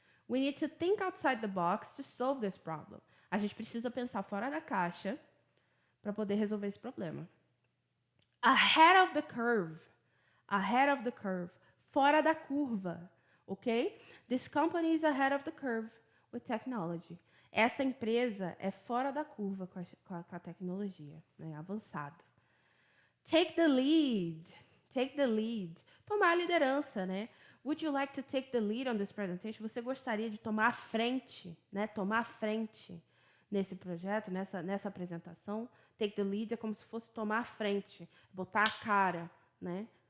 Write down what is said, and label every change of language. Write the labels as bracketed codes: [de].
[en] We need to think outside the box to solve this problem. [pt] A gente precisa pensar fora da caixa para poder resolver esse problema. [en] Ahead of the curve. Ahead of the curve. [pt] Fora da curva. Ok? [en] This company is ahead of the curve with technology. [pt] Essa empresa é fora da curva com a tecnologia, né? [en] Avançado. Take the lead. Take the lead. [pt] Tomar a liderança, né? [en] Would you like to take the lead on this presentation? [pt] Você gostaria de tomar a frente, né? Tomar a frente nesse projeto, nessa apresentação. Take the lead é como se fosse tomar a frente, botar a cara, né?